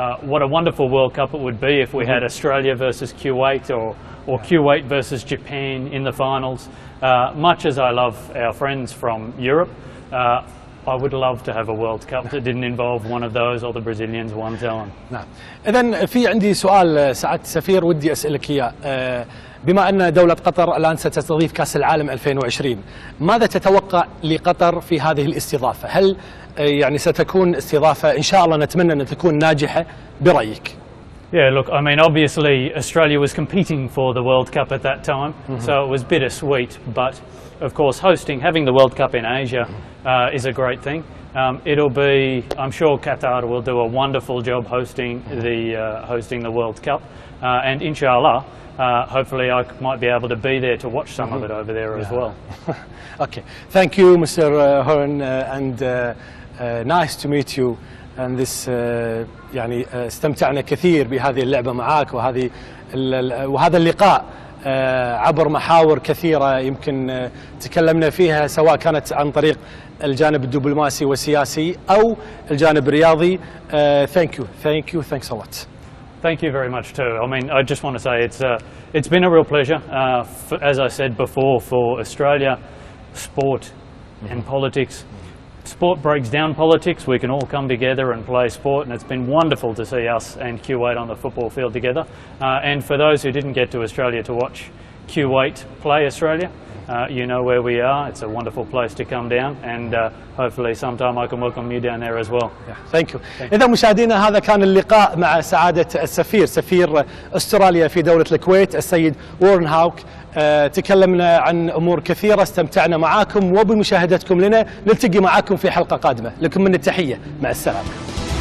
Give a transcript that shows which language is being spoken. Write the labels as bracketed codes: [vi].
[en] What a wonderful World Cup it would be if we had Australia versus Kuwait, or Kuwait versus Japan in the finals. Much as I love our friends from Europe, I would love to have a World Cup that didn't involve one of those or the Brazilians one time. [ar] نعم. إذن في عندي سؤال سعادة السفير ودي أسألك إياه. بما أن دولة قطر الآن ستستضيف كأس العالم 2020، ماذا تتوقع لقطر في هذه الاستضافة؟ هل يعني ستكون استضافة إن شاء الله نتمنى أن تكون ناجحة برأيك؟ [en] Yeah, look, I mean, obviously Australia was competing for the World Cup at that time, so it was bittersweet, but of course having the World Cup in Asia is a great thing. It'll be, I'm sure Qatar will do a wonderful job hosting the World Cup, and inshallah, hopefully I might be able to be there to watch some of it over there as well. Okay, thank you, Mr. Horn, and nice to meet you. and this [ar] يعني استمتعنا كثير بهذه اللعبة معاك وهذا اللقاء عبر محاور كثيرة يمكن تكلمنا فيها، سواء كانت عن طريق الجانب الدبلوماسي والسياسي أو الجانب الرياضي. [en] Thanks a lot. Thank you very much too. I mean, I just want to say it's been a real pleasure. As I said before, for Australia, sport and politics. Sport breaks down politics. We can all come together and play sport, and it's been wonderful to see us and Kuwait on the football field together. And for those who didn't get to Australia to watch Kuwait play Australia, you know where we are. It's a wonderful place to come down, and hopefully sometime I can welcome you down there as well. Thank you. [ar] إذا مشاهدينا، هذا كان اللقاء مع سعادة السفير، سفير أستراليا في دولة الكويت السيد وورن هاوك. تكلمنا عن أمور كثيرة، استمتعنا معاكم وبمشاهدتكم لنا. نلتقي معاكم في حلقة قادمة. لكم من التحية، مع السلامة.